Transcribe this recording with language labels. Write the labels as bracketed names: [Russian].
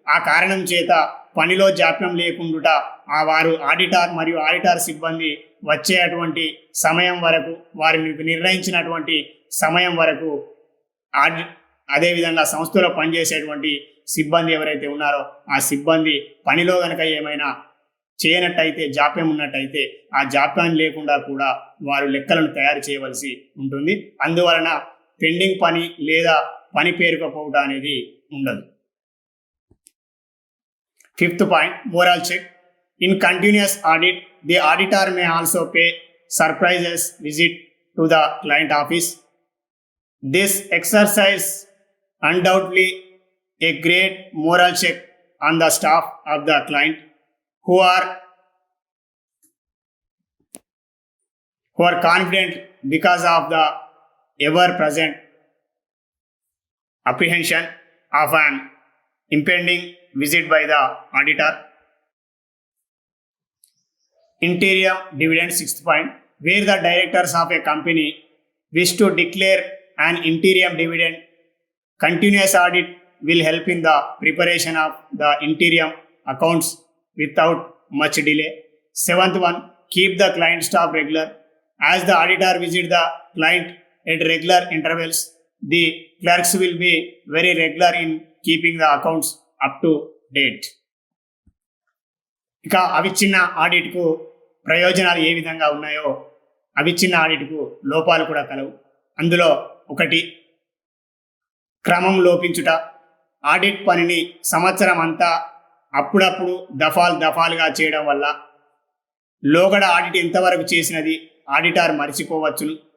[Telugu] ఆ కారణం చేత పనిలో జాప్యం లేకుండా వారు ఆడిటర్ మరియు ఆడిటర్ సిబ్బంది వచ్చేటువంటి సమయం వరకు వారి నిర్ణయించినటువంటి సమయం వరకు అదేవిధంగా సంస్థలో పనిచేసేటువంటి సిబ్బంది ఎవరైతే ఉన్నారో ఆ సిబ్బంది పనిలో కనుక ఏమైనా చేయనట్టయితే జాప్యం ఉన్నట్టయితే ఆ జాప్యం లేకుండా కూడా వారు లెక్కలను తయారు చేయవలసి ఉంటుంది. అందువలన పెండింగ్ పని లేదా పని పేరుకపోవడం అనేది ఉండదు. [English] Fifth point, moral check. In continuous audit, the auditor may also pay surprises visit to the client office. This exercise undoubtedly a great moral check on the staff of the client who are confident because of the ever present apprehension of an impending visit by the auditor. Interim dividend, sixth point, where the directors of a company wish to declare an interim dividend, continuous audit will help in the preparation of the interim accounts without much delay. Seventh one, keep the client staff regular. As the auditor visits the client at regular intervals, the clerks will be very regular in keeping the accounts up to date. [Telugu] ఇక అవిచ్ఛిన్న ఆడిట్కు ప్రయోజనాలు ఏ విధంగా ఉన్నాయో అవిచ్ఛిన్న ఆడిట్కు లోపాలు కూడా కలవు. అందులో ఒకటి, క్రమం లోపించుట. ఆడిట్ పనిని సంవత్సరం అంతా అప్పుడప్పుడు దఫాలుగా చేయడం వల్ల లోగడ ఆడిట్ ఎంతవరకు చేసినది ఆడిటర్ మర్చిపోవచ్చును.